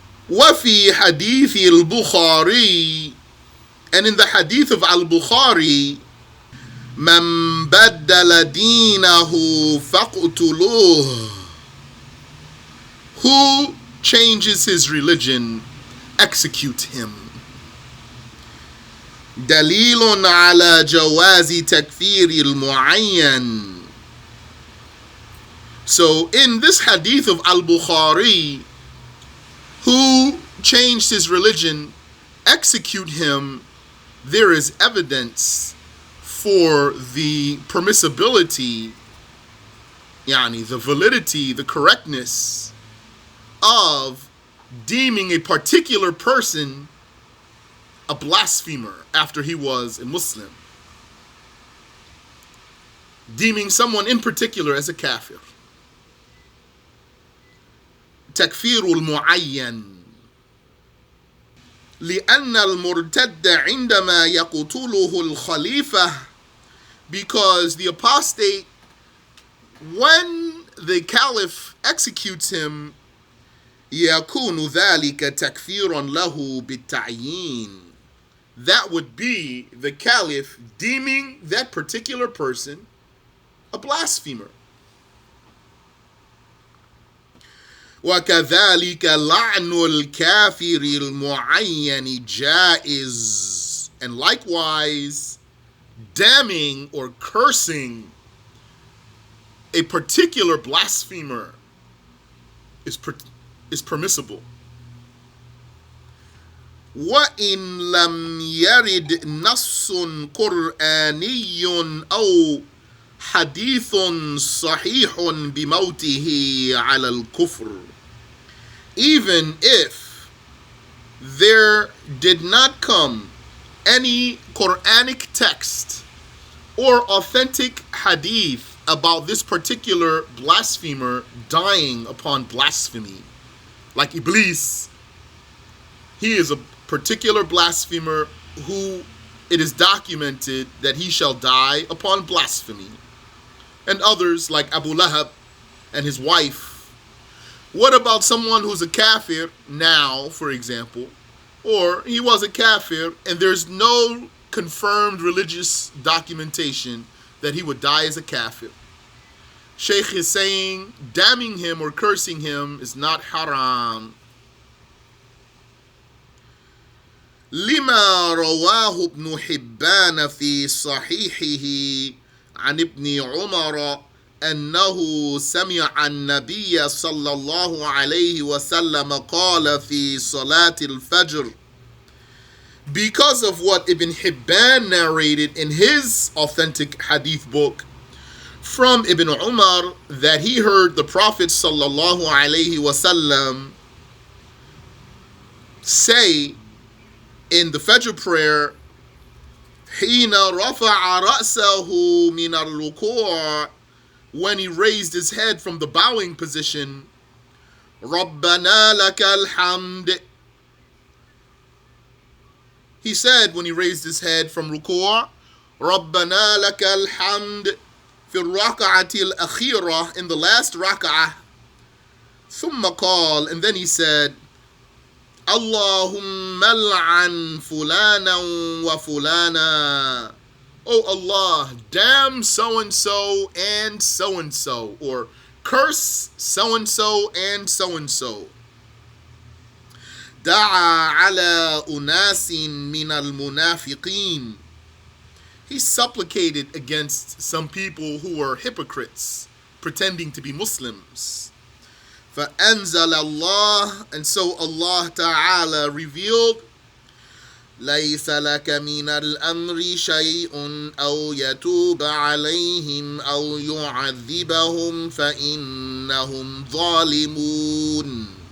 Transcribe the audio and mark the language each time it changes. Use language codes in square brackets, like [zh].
[ar] وفي حديث البخاري, [en] and in the hadith of Al-Bukhari, [ar] من بدل دينه فاقتلوه, [en] who changes his religion, execute him. [ar] دليل على جواز تكفير المعين. [en] So in this hadith of Al-Bukhari, who changed his religion, execute him, there is evidence for the permissibility, the validity, the correctness of deeming a particular person a blasphemer after he was a Muslim. Deeming someone in particular as a kafir. [ar] تكفير المعين لأن المرتد عندما يقتله الخليفة, [en] because the apostate, when the caliph executes him, [ar] يكون ذلك تكفيرا له بالتعيين. [en] That would be the caliph deeming that particular person a blasphemer. [ar] وكذلك لعن الكافر المعين جائز. [en] And likewise, damning or cursing a particular blasphemer is permissible. [ar] وإن لم يرد نص قرآني أو حديث صحيح بموته على الكفر. [en] Even if there did not come any Quranic text or authentic hadith about this particular blasphemer dying upon blasphemy, like Iblis, he is a particular blasphemer who it is documented that he shall die upon blasphemy. And others like Abu Lahab and his wife. What about someone who's a kafir now, for example, or he was a kafir and there's no confirmed religious documentation that he would die as a kafir? Shaykh is saying damning him or cursing him is not haram. [ar] لما رواه ابن حبان في صحيحه عن ابن عمر أنه سمع النبي صلى الله عليه وسلم قال في صلاة الفجر. [en] Because of what Ibn Hibban narrated in his authentic hadith book from Ibn Umar, that he heard the Prophet sallallahu alaihi wasallam say in the Fajr prayer, [ar] حين رفع رأسه من الركوع, [en] when he raised his head from the bowing position, [ar] ربنا لك الحمد. [en] He said when he raised his head from ruku', [ar] ربنا لك الحمد في الركعة الأخيرة, [en] in the last rak'ah. [ar] ثم قال, [en] and then he said, [ar] اللهم لعن فلانا وفلانا. [en] Oh Allah, damn so-and-so and so-and-so, or curse so-and-so and so-and-so. [ar] دعا على أناس من المنافقين. [en] He supplicated against some people who were hypocrites, pretending to be Muslims. [ar] فأنزل الله, [en] and so Allah Ta'ala revealed, [ar] ليس لك من الأمر شيء أو يتوب عليهم أو يعذبهم فإنهم ظالمون.